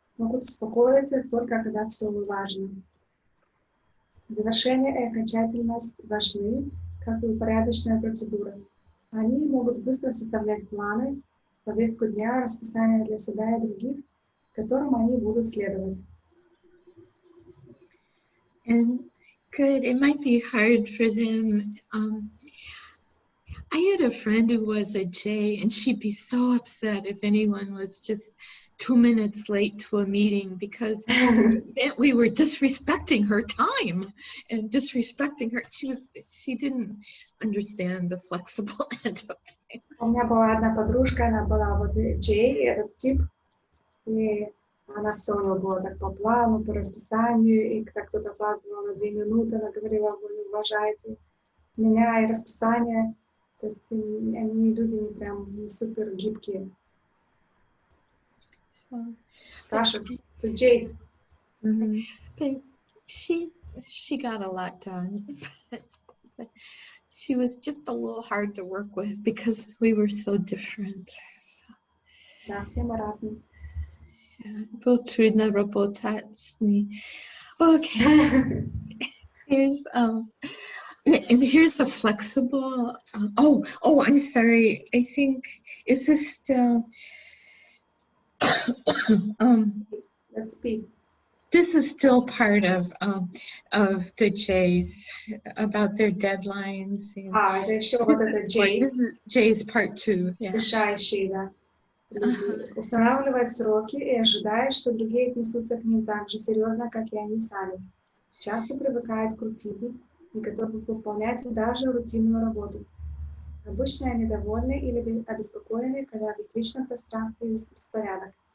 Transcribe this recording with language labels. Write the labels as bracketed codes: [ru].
[ru] Могут успокоиться только когда все важно. Завершение и окончательность важны, как и упорядоченная процедура. Они могут быстро составлять планы, повестку дня, расписание для себя и других, которым они будут следовать. [en] And good. It might be hard for them. I had a friend who was a J, and she'd be so upset if anyone was just 2 minutes late to a meeting because we were disrespecting her time and disrespecting her. She didn't understand the flexible end of things. [ru] У меня была одна подружка, она была вот J, этот тип, и она все у нее было так по плану, по расписанию, и когда кто-то опаздывал на 2 минуты, она говорила, вы не уважаете меня и расписание. То есть они люди не прям не супер гибкие. Таша, ты J. [en] But she got a lot done. But she was just a little hard to work with because we were so different. [ru] Да, все мы разные. Было трудно работать с ней. [en] Okay. Here's and here's the flexible. I'm sorry. I think is this still? Let's speak. This is still part of the J's about their deadlines. [ru] Это еще вот это J. [en] This is J's part 2. Yeah. [ru] Решающие, да. Люди устанавливают сроки и ожидают, что другие отнесутся к ним так же серьезно, как и они сами. Часто привыкают к рутине и готовы выполнять даже рутинную работу. Обычно они довольны или обеспокоены, когда в их личном пространстве есть беспорядок.